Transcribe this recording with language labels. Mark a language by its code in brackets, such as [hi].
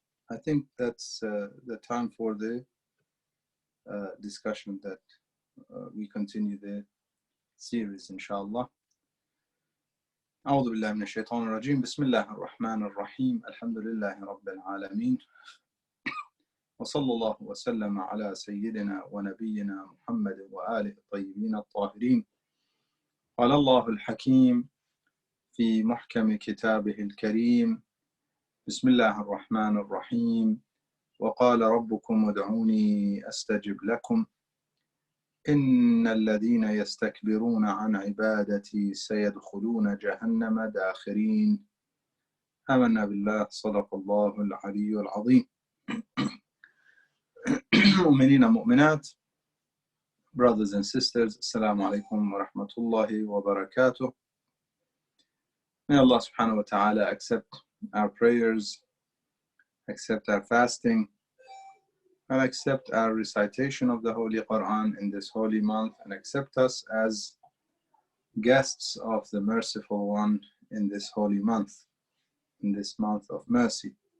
[en] I think that's the time for the discussion that we continue the series, inshallah. [ar] أعوذ بالله من الشيطان الرجيم بسم الله الرحمن الرحيم الحمد لله رب العالمين وصلى الله وسلم على سيدنا ونبينا محمد وآله الطيبين الطاهرين قال الله الحكيم في محكم كتابه الكريم بسم الله الرحمن الرحيم وقال ربكم ادعوني أستجب لكم إن الذين يستكبرون عن عبادتي سيدخلون جهنم داخرين آمنا بالله صدق الله العلي العظيم. مؤمنين مؤمنات, [en] brothers and sisters, Assalamu alaikum wa rahmatullahi wa barakatuh. May Allah subhanahu wa ta'ala accept our prayers, accept our fasting, and accept our recitation of the Holy Quran in this holy month, and accept us as guests of the Merciful One in this holy month, in this month of mercy.